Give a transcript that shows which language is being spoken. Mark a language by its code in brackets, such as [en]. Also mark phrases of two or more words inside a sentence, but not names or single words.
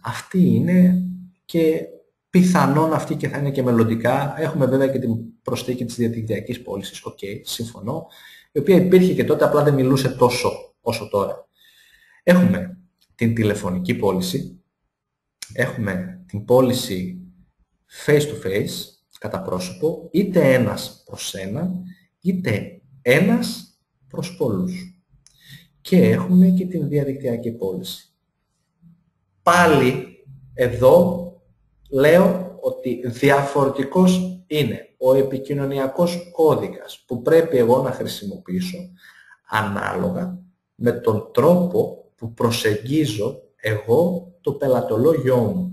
[el] Αυτοί είναι και πιθανόν αυτοί και θα είναι και μελλοντικά. Έχουμε βέβαια και την προσθήκη της διαδικτυακής πώλησης, συμφωνώ, η οποία υπήρχε και τότε, απλά δεν μιλούσε τόσο όσο τώρα. Έχουμε την τηλεφωνική πώληση, έχουμε την πώληση [en] face to face, [el] κατά πρόσωπο, είτε ένας προς έναν, είτε ένας προς πολλούς. Και έχουμε και την διαδικτυακή πώληση. Πάλι εδώ λέω ότι διαφορετικός είναι ο επικοινωνιακός κώδικας που πρέπει εγώ να χρησιμοποιήσω ανάλογα με τον τρόπο που προσεγγίζω εγώ το πελατολόγιο μου.